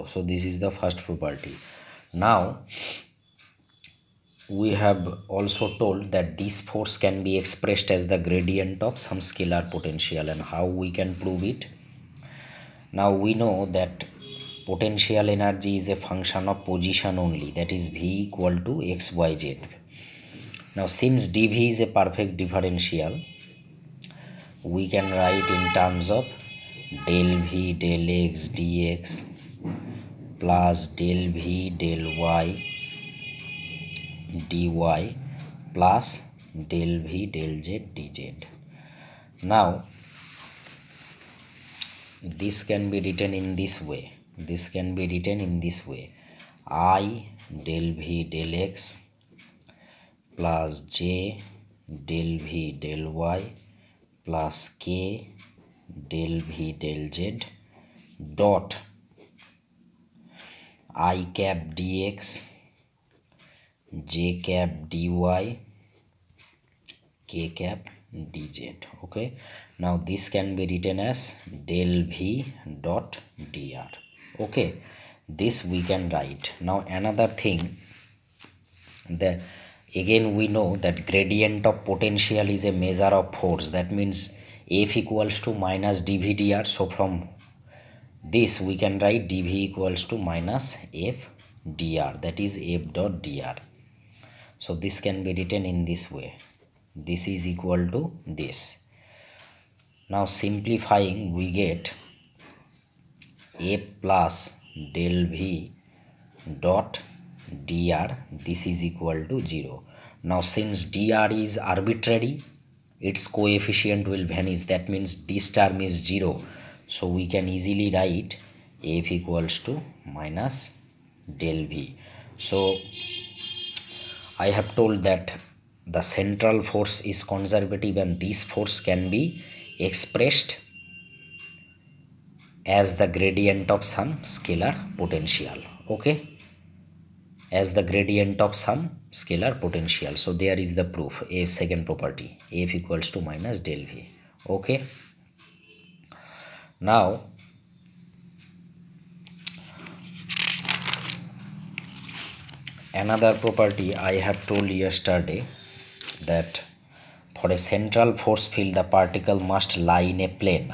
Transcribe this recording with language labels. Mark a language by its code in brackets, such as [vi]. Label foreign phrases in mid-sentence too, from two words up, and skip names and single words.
[en] So this is the first property. Now we have also told that this force can be expressed as the gradient of some scalar potential, and how we can prove it? Now we know that potential energy is a function of position only, that is V equal to xyz. Now since dv is a perfect differential, we can write in terms of del v del x dx plus del v del y dy plus del v del z dz. Now this can be written in this way. I del v del x plus j del v del y plus k del v del z dot I cap dx j cap dy k cap dz. Okay, now this can be written as del v dot dr. Okay, this we can write. Now another thing, that again we know that gradient of potential is a measure of force. That means F equals to minus dv dr. So from this we can write dv equals to minus f dr, that is f dot dr. So this can be written in this way. This is equal to this. Now simplifying, we get f plus del v dot dr, this is equal to 0. Now since dr is arbitrary, its coefficient will vanish. That means this term is 0. So we can easily write f equals to minus del v. So I have told that the central force is conservative and this force can be expressed as the gradient of some scalar potential. Okay, as the gradient of some scalar potential. So there is the proof, a second property, f equals to minus del v. Okay, now another property I have told yesterday, that for a central force field the particle must lie in a plane.